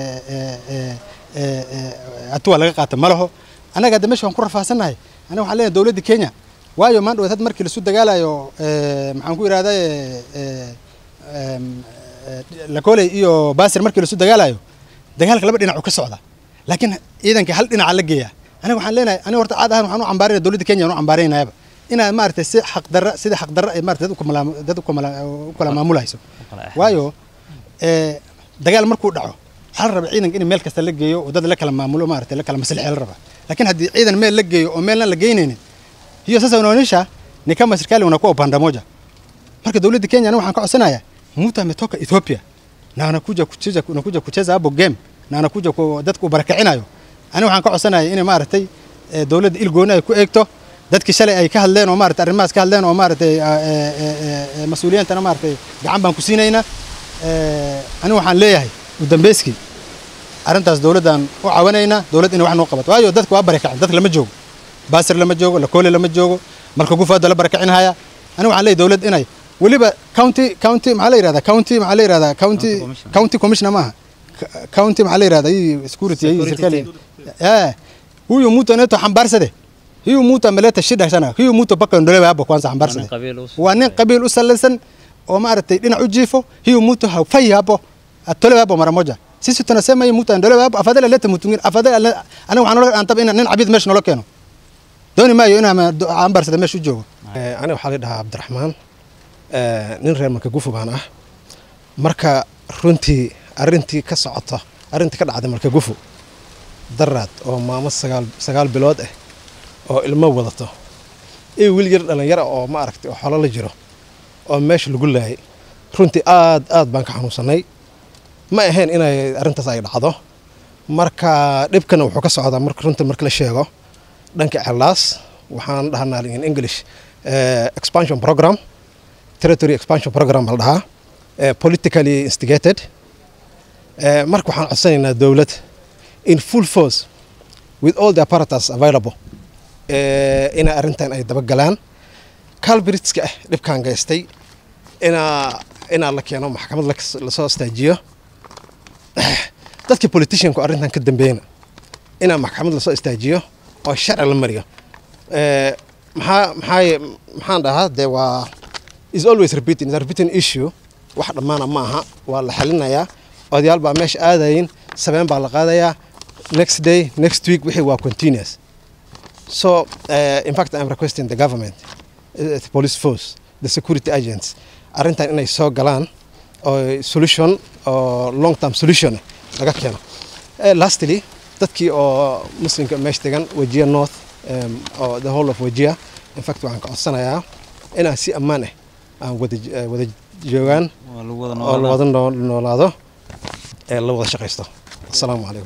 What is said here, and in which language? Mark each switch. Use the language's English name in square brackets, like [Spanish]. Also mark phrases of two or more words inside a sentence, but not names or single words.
[Somali] hatuu laga qaata ma laho anaga hadda meesha waan ku rafaasanahay aniga waxaan leeyahay dawladda Kenya waayo maan dad markii la soo dagaalayo maxaan ku yiraahdaa la koolay iyo baasir markii la soo dagaalayo dagaalka laba dhinac uu ka socda laakiin ciidanka hal dhinac la geeyaa aniga waxaan leenahay aniga horta caad ahaan waxaan u cambaarayna dawladda Kenya u cambaaraynaayba ina maartay si xaq darro ay maartay dad u kala maamulayso waayo dagaal markuu dhaco hal raba ciidanka in meel kasta la geeyo oo dad la kala maamulo maartay la kala maslaxay la raba laakiin haddii ciidan meel la geeyo oo meelna la geynaynin [Swahili] hiyo sasa unaonyesha ni kama serikali unakuwa upande moja [Somali] marka dawladda Kenya waxaan ka codsanayaa [Swahili] mtu ametoka Ethiopia na anakuja kucheza hapo game na anakuja [Somali] dadku barakacinayo ani waxaan ka codsanayaa in maartay dawladda ilgoona ay ku eegto dadkii shalay ay ka hadleen oo maartay arrimahaas ka hadleen oo maartay mas'uuliyiintana maartay gacan baan ku siinayna ani waxaan leeyahay u dambeeskii arintaas dawladdan u caawinayna dawlad in wax noo qabato waayo dadku waa barakacin dadka lama joogo baasir lama joogo la koole lama joogo marka gufaada la barakacinaya ani waxaan leeyahay dawlad inay waliba county maxaa la yiraahdaa [English] county commissioner [Somali] maaha county maxaa la yiraahdaa security serikali [Swahili] huyu mtu anaitwa Hambarsade huyu mtu ameleta shida sana huyu mtu paka ndolewa hapo kwanza Hambarsade [Somali] waa nin qabiil u salaysan oo maartay dhinac u jiifo [Swahili] huyu mtu hafai hapo atolewa hapo mara moja sisi tunasema huyu mtu ndolewa hapo afadhali leta mtu mwingine afadhali ana [Somali] waxaan antab in nin cabid meesha nolo keeno dooni maayo inaan Hambarsade meesha u joogo ana waxa la dhahaa Cabdiraxmaan nin reer marka Gufo baan ah marka runtii arintii ka socoto arintii ka dhacday marka Gufo daraad oo maamo 9 bilood ah oo ilmo wadato wiil yar dhalinyaro oo ma aragtay oo xolo la jiro oo meesha lagu laayay runtii aad baan ka xanuunsanay ma ahayn inay arintaas ay dhacdo marka dhibkana wuxuu ka socdaa marka runtii marka la sheego dhanka Celaas waxaan dhahnaa in [English] English expansion program territory expansion program [Somali] la dhahaa [English] politically instigated [Somali] marka waxaan codsanaynaa dawlad [English] in full force with all the apparatus available [Somali] ina arintan ay daba galaan Calbritska dhibkaan geystay ina la keeno maxkamad la soo istaajiyo dadka politician ku arintan ka dambeeyna ina maxkamad la soo istaajiyo oo sharci la mariyo maxaan dhahaa de waa is [English] always repeating issue [Somali] wax dhamaana ma aha waa la xalinayaa odayaal baa meesha aadayin sabeen baa la qaadayaa [English] next day next week [Somali] wixii waa [English] continuous so in fact I'm requesting the government the police force the security agents [Somali] arintan inay soo galaan oo solution oo [English] long term solution [Somali] laga keeno lastly dadkii oo muslimka meesha degan [English] Wajir North or the whole of Wajir in fact [Somali] waxaan ka codsanayaa inaan si ammaan ah aan wada joogaan oo la wada noolaado la wada shaqeysto. [Arabic] Assalaamu calaykum.